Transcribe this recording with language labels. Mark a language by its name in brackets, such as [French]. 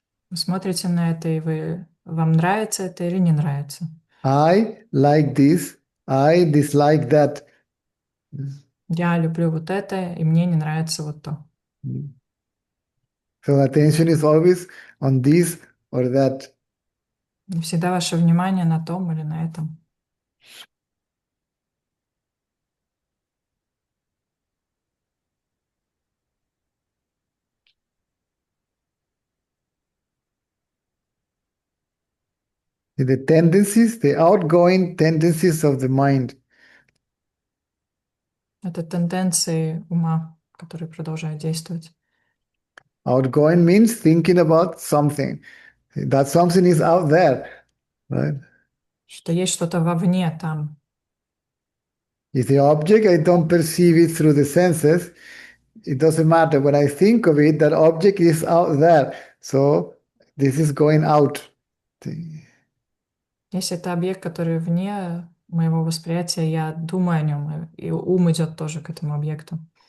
[Russian] Вы смотрите на это, и вам нравится это или не нравится. [English] I like this, I dislike that. [Russian] Я люблю вот это, и мне не нравится вот то. [English] So attention is always on this or that. [Russian] И всегда ваше внимание на том или на этом. [English] The tendencies, the outgoing tendencies of the mind. [Russian] Это тенденции ума, которые продолжают действовать. [English] Outgoing means thinking about something. That something is out there, right? [Russian] Что есть что-то вовне там. [English] If the object, I don't perceive it through the senses, it doesn't matter. When I think of it, that object is out there. So this is going out. [Russian] Если это объект, который вне моего восприятия, я думаю о нем, и ум идет тоже к этому объекту.